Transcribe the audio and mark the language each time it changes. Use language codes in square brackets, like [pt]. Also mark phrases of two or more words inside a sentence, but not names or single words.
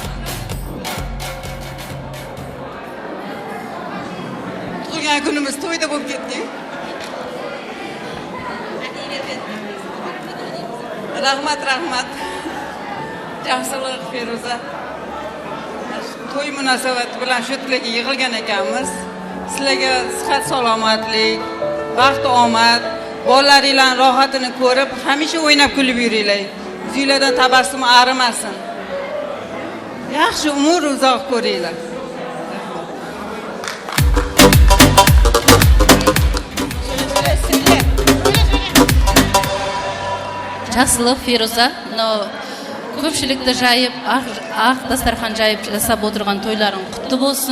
[kk] Туған күніміз тойда болып кетті. Рахмат. Жақсылық, Феруза. [uz] Той мұнасабаты bilan shu tilga yig'ilgan ekanmiz. Sizlarga sihat salomatlik, baxt omad, bolalaringlarning rohatini ko'rib, hamisha o'ynab kulib yuringlar. Yuzinglardan tabassum arimasin. Yaxshi umr uzoq ko'ringlar. [kk] Жақсылық, Феруза, көпшілікті жайып, ақ дастархан жайып жасап отырған тойларың құтты болсын.